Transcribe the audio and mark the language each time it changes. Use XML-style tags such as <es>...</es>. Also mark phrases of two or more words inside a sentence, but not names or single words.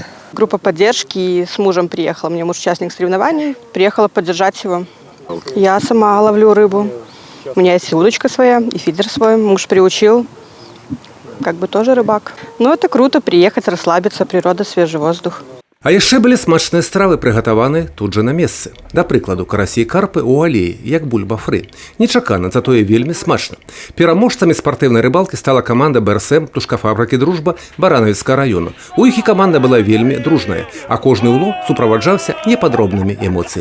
<ru>Группа поддержки с мужем приехала. Мне муж участник соревнований. Приехала поддержать его. Я сама ловлю рыбу. У меня есть и удочка своя, и фидер свой. Муж приучил. Как бы тоже рыбак. Но это круто приехать, расслабиться, природа, свежий воздух.</ru> <be>А яшчэ былі смачныя стравы, прыгатаваныя тут жа на месцы. Да прыкладу, карасі і карпы ў алеі, як бульба-фры. Нечакана, затое вельмі смачна. Пераможцамі спартыўнай рыбалкі стала каманда БРСМ птушкафабрыкі «Дружба» Баранавіцкага раёну. У іх і каманда была вельмі дружная, а кожны ўлов суправаджаўся непадробнымі эмоцыямі.</be>